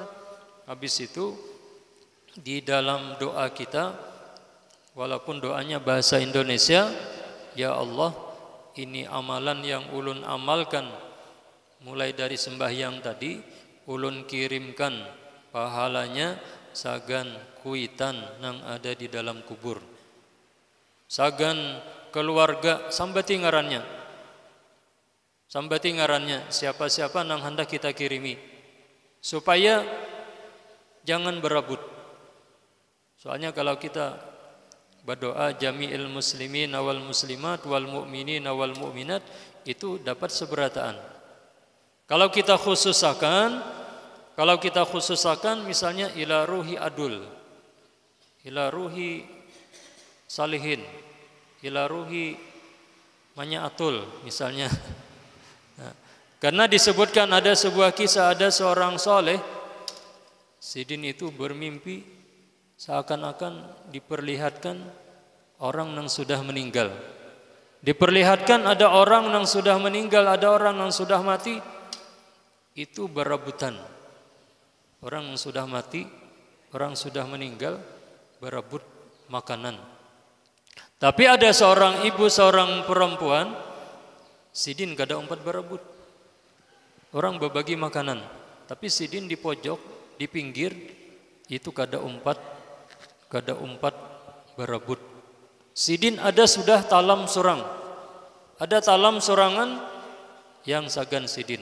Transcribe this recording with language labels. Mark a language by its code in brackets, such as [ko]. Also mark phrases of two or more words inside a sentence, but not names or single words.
[bjn] Habis itu di dalam doa kita, walaupun doanya bahasa Indonesia, ya Allah, ini amalan yang ulun amalkan mulai dari sembahyang tadi, ulun kirimkan pahalanya sagan kuitan nang ada di dalam kubur, sagan keluarga sambati ngarannya. Sambati ngarannya siapa-siapa nang hendak kita kirimi, supaya jangan berebut. [id] Soalnya kalau kita berdoa [ar] جميع المسلمين والمسلمات والمؤمنين والمؤمنات, [id] itu dapat seberataan. Kalau kita khususakan misalnya [ar] إلى روح adul, إلى روح صالحين, ila ruhi manyaatul [id] misalnya. Nah, karena disebutkan ada sebuah kisah, ada seorang soleh, sidin itu bermimpi seakan-akan diperlihatkan orang yang sudah meninggal. Diperlihatkan ada orang yang sudah meninggal, ada orang yang sudah mati, itu berebutan. Orang yang sudah mati, orang sudah meninggal, berebut makanan. Tapi ada seorang ibu, [bjn] seorang perempuan, sidin kada umpat berebut. Orang berbagi makanan, tapi sidin di pojok, di pinggir, itu kada umpat berebut. Sidin ada sudah talam surang, ada talam surangan yang sagan sidin.